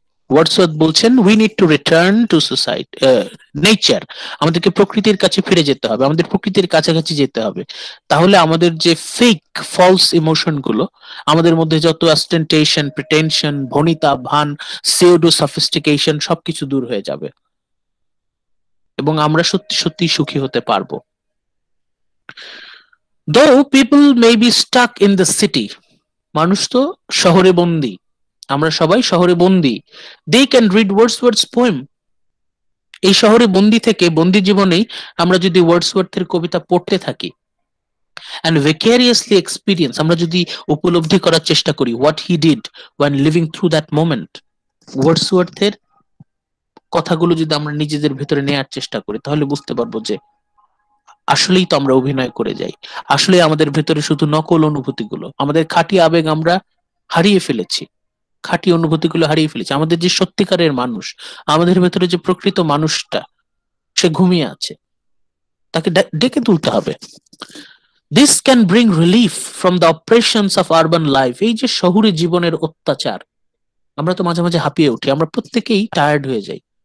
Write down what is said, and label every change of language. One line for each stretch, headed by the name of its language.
Bangla: Wordsworth বলছেন,
English: we need to return to society, nature,
Bangla: আমাদেরকে প্রকৃতির কাছে ফিরে যেতে হবে, আমাদের প্রকৃতির কাছাকাছি যেতে হবে। তাহলে আমাদের যে ফেক, ফলস ইমোশন গুলো, আমাদের মধ্যে যত অস্টেন্টেশন, প্রিটেনশন, ভনিতা, ভান, সিউডো সফিস্টিকেশন, সবকিছু দূর হয়ে যাবে এবং আমরা সত্যি সত্যি সুখী হতে পারবো।
English: Though people may be stuck in the city,
Bangla: মানুষ তো শহরে বন্দী,
English: আমরা সবাই শহরে বন্দী, they can read Wordsworth's poem.
Bangla: এই শহরে বন্দী থেকে, বন্দী জীবনেই আমরা যদি ওয়ার্ডসওয়ার্থের কবিতা পড়তে থাকি
English: and vicariously experience,
Bangla: আমরা যদি উপলব্ধি করার চেষ্টা করি
English: what he did when living through that moment,
Bangla: ওয়ার্ডসওয়ার্থের কথাগুলো যদি আমরা নিজেদের ভেতরে নেয়ার চেষ্টা করি, তাহলে বুঝতে পারবো যে আসলেই তো আমরা অভিনয় করে যাই, আসলে আমাদের ভেতরে শুধু নকল অনুভূতিগুলো, আমাদের খাঁটি আবেগ আমরা হারিয়ে ফেলেছি, খাঁটি অনুভূতিগুলো হারিয়ে ফেলেছি। আমাদের যে সত্যিকারের মানুষ, আমাদের ভেতরে যে প্রকৃত মানুষটা, সে ঘুমিয়ে আছে, তাকে ডেকে তুলতে হবে।
English: This can bring relief from the oppressions of urban life.
Bangla: এই যে শহুরে জীবনের অত্যাচার, আমরা তো মাঝে মাঝে হাঁপিয়ে উঠি, আমরা প্রত্যেকেই টায়ার্ড হয়ে যাই।